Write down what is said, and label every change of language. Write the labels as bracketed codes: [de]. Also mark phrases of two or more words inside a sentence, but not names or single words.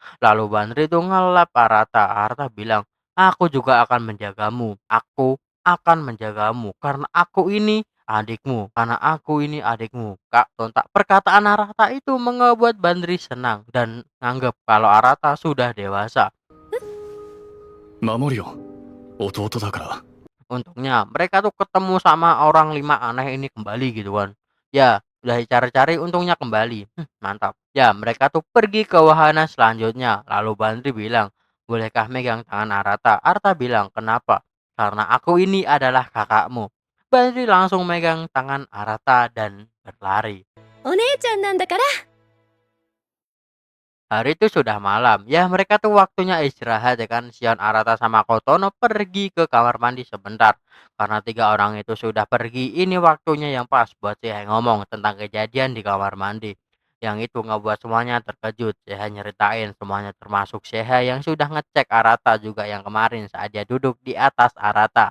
[id] Lalu Bandri tuh ngelap Arata. Arata bilang, aku juga akan menjagamu. Aku akan menjagamu karena aku ini adikmu, karena aku ini adikmu. Kak Tontak, perkataan Arata itu membuat Bandri senang dan nganggap kalau Arata sudah dewasa. [ja] 守るよ弟だから。 [id] Untungnya mereka tuh ketemu sama orang lima aneh ini kembali gitu kan. Ya, udah cari-cari untungnya kembali. Mantap. Ya, mereka tuh pergi ke wahana selanjutnya. Lalu Bandri bilang, bolehkah megang tangan Arata? Arata bilang, kenapa? Karena aku ini adalah kakakmu. Bandri langsung megang tangan Arata dan berlari. [ja] お姉ちゃんなんだから [id] Hari itu sudah malam. Ya mereka tuh waktunya istirahat ya kan. Sion, Arata sama Kotono pergi ke kamar mandi sebentar. Karena tiga orang itu sudah pergi, ini waktunya yang pas buat Sehe ngomong tentang kejadian di kamar mandi. Yang itu ngebuat semuanya terkejut. Sehe nyeritain semuanya termasuk Sehe yang sudah ngecek Arata juga yang kemarin saat dia duduk di atas Arata.